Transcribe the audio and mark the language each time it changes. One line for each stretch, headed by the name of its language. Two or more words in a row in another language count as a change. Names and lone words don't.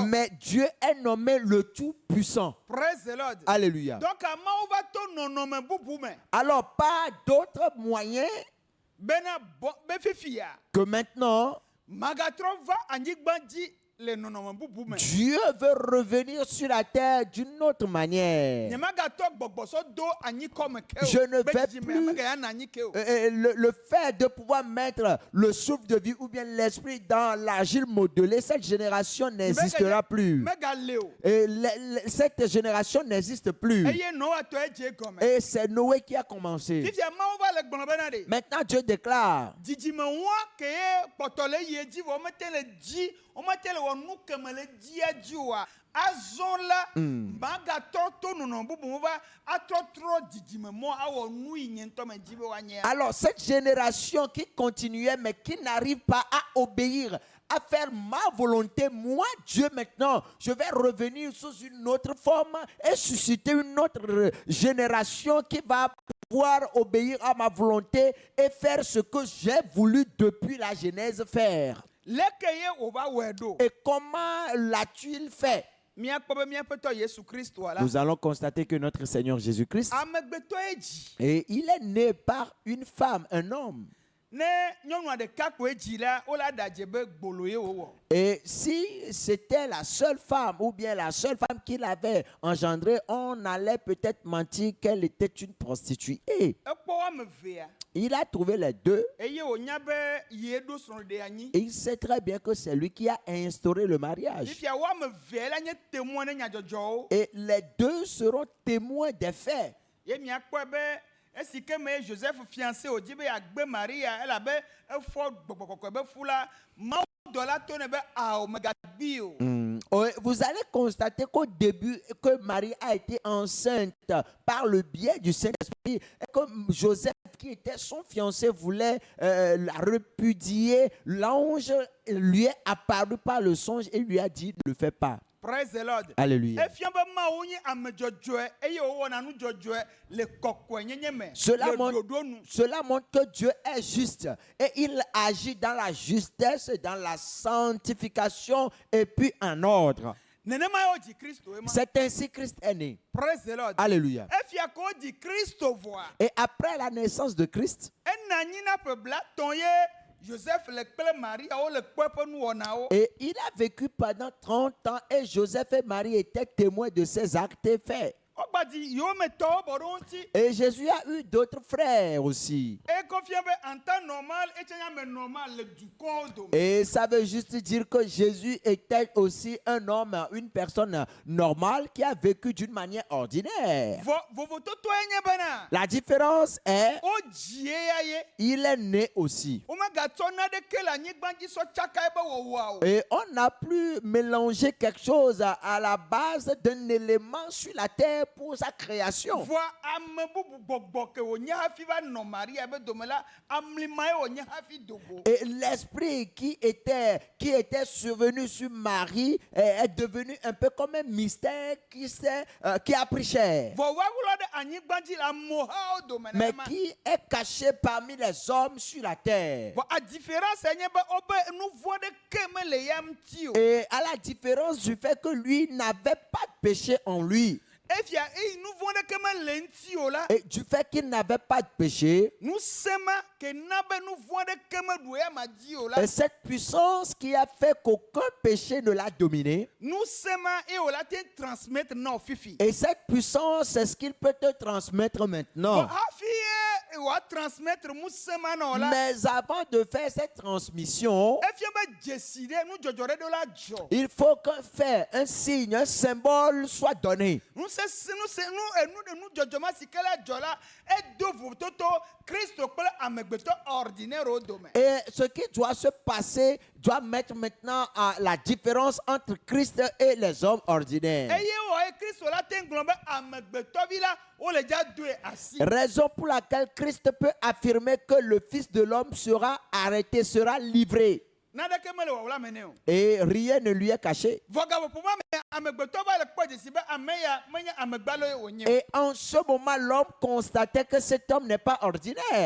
French: Mais Dieu est nommé le tout-puissant.
English: Praise the Lord.
French: Alléluia.
Ewe: Donc Mawu va to nɔnɔme bubu me.
French: Alors, pas d'autres moyens
Ewe: Bena bɔ be fifia.
French: que maintenant,
Ewe: Magatrɔ va anyigba dzi le nɔnɔme bubu me.
French: Dieu veut revenir sur la terre d'une autre manière.
Ewe: Nyemagatɔ gbɔgbɔsɔ do anyi kɔme ke o.
French: Je ne
Ewe: Be
French: vais
Ewe: dzidzime
French: plus-
Ewe: amegaya na anyi ke o.
French: Le fait de pouvoir mettre le souffle de vie ou bien l'esprit dans l'argile modelée, cette génération n'existera plus.
Ewe: Megale o.
French: Et cette génération n'existe plus.
Ewe: Eye Noa tɔ edze gɔme.
French: Et c'est Noé qui a commencé.
Ewe: Fifia Mawu va le gblɔ bena de.
French: Maintenant, Dieu déclare,
Ewe: Dzidzime wɔa ke ye kpɔtɔ le yie dzi vɔ womete le dzi womete le wɔ nu keme le dzia dzi oa azɔ la magatɔ to nɔnɔ bubu mo va atrɔ trɔ dzidzime mɔ awɔ nu yi nye ŋutɔ me dzi be woanye.
French: alors cette génération qui continuait mais qui n'arrive pas à obéir, à faire ma volonté, moi Dieu maintenant, je vais revenir sous une autre forme et susciter une autre génération qui va pouvoir obéir à ma volonté et faire ce que j'ai voulu depuis la Genèse faire.
Ewe: Leke ye wòva wɔe ɖo.
French: Et comment l'a-t-il fait?
Ewe: Míakpɔ be míaƒe tɔ Yesu Kristo la.
French: Nous allons constater que notre Seigneur Jésus-Christ,
Ewe: Amegbetɔ ye dzi.
French: et il est né par une femme, un homme.
Ewe: Ne nyɔnua ɖeka koe dzi la, wola ɖe adze be gbolo ye wòwɔ.
French: Et si c'était la seule femme ou bien la seule femme qu'il avait engendrée, on allait peut-être mentir qu'elle était une prostituée.
Ewe: Ekpɔ woame evea.
French: Il a trouvé les deux
Ewe: Eye wònya be ye ɖo srɔ̃ ɖe anyi.
French: et il sait très bien que c'est lui qui a instauré le mariage.
Ewe: Fifia woame evea la nye témoin ne nyadzɔdzɔwo.
French: Et les deux seront témoins des faits.
Ewe: Ye miakpɔe be esi ke me Joseph fiancé wòdzi be yeagbe Maria elabe efɔ gbɔgbɔkɔkɔe be fu la, Mawu dɔ la to ne be ao megagbi o.
French: Vous allez constater qu'au début, que Marie a été enceinte par le biais du Saint-Esprit et que Joseph, qui était son fiancé, voulait la repudier. L'ange lui est apparu par le songe et lui a dit, ne le fais pas.
English: Praise the Lord.
French: Alléluia.
Ewe: Efia be Mawu nye ame dzɔdzɔe eye wòwɔna nu dzɔdzɔe le kɔkɔenyenye me.
French: Cela Le montre,
Ewe: ɖoɖo nu.
French: cela montre que Dieu est juste et il agit dans la justesse, dans la sanctification et puis en ordre.
Ewe: Nenema ye wodzi Kristo ye ma.
French: C'est ainsi Christ est né.
English: Praise the Lord.
French: Alléluia.
Ewe: Efia ko wodzi Kristo vɔa.
French: Et après la naissance de Christ,
Ewe: Ena anyi na ƒe blatɔ̃ ye Joseph le kple Maria wole kpɔ eƒe nuwɔnawo.
French: et il a vécu pendant 30 ans et Joseph et Marie étaient témoins de ses actes et faits.
Ewe: Wogbadzi yewometɔwo bɔ ɖe wo ŋuti.
French: Et Jésus a eu d'autres frères aussi.
Ewe: Ekɔfia be
French: en temps normal
Ewe: etsɛ nye ame normal le dukɔwo dome.
French: Et ça veut juste dire que Jésus était aussi un homme, une personne normale qui a vécu d'une manière ordinaire.
Ewe: Vovototoe nye bena.
French: La différence est,
Ewe: Wodzi ya ye.
French: il est né aussi.
Ewe: Womegatsɔ naɖeke le anyigba dzi sɔ tsaka ebe wɔwɔa o.
French: Et on n'a plus mélangé quelque chose à la base d'un élément sur la terre pour sa création.
Ewe: Vɔ ame bubu gbɔgbɔ ke wònye hafi va nɔ Maria be dome la, amlima ye wònye hafi dogo.
French: Et l'esprit qui était survenu sur Marie est devenu un peu comme un mystère qui a pris chair,
Ewe: Vɔ woawulɔ ɖe anyigba dzi le amehawo dome
French: mais
Ewe: nenema.
French: qui est caché parmi les hommes sur la terre.
Ewe: Vɔ a différence nye be wobe nu vɔ ɖeke mele ya ŋuti o.
French: Et à la différence du fait que lui n'avait pas de péché en lui,
Ewe: Efia eyi nu vɔ ɖeke mele ŋuti o la.
French: et du fait qu'il n'avait pas de péché,
Ewe: Nusema ke na be nu vɔ ɖeke meɖu ya ma dzi o la.
French: et cette puissance qui a fait qu'aucun péché ne l'a dominé,
Ewe: Nusema eye wòla te transmettre na wo fifi.
French: et cette puissance, c'est ce qu'il peut te transmettre maintenant.
Ewe: Vɔ hafi ye wòa transmettre nusema na wo la.
French: Mais avant de faire cette transmission,
Ewe: Efia be dzesi ɖe nudzɔdzɔ ɖe ɖo la dzɔ.
French: il faut qu'un fait, un signe, un symbole soit donné.
Ewe: Nudzɔdzɔ ma si ke la dzɔ la edo vototo Kristo kple amegbetɔ ordinaire wo dome.
French: Et ce qui doit se passer doit mettre maintenant à la différence entre Christ et les hommes ordinaires.
Ewe: Eye wɔ ye Kristo la te ŋgblɔ be amegbetɔvi la wo le dza doe asi.
French: Raison pour laquelle Christ peut affirmer que le Fils de l'homme sera arrêté, sera livré.
Ewe: Naneke mele wɔwɔ me ne o.
French: Et rien ne lui est caché.
Ewe: Vɔgabɔƒoma me amegbetɔ va le kpɔ dzesi be ame ya menye amegbalo ye wònye.
French: Et en ce moment, l'homme constatait que cet homme n'est pas ordinaire.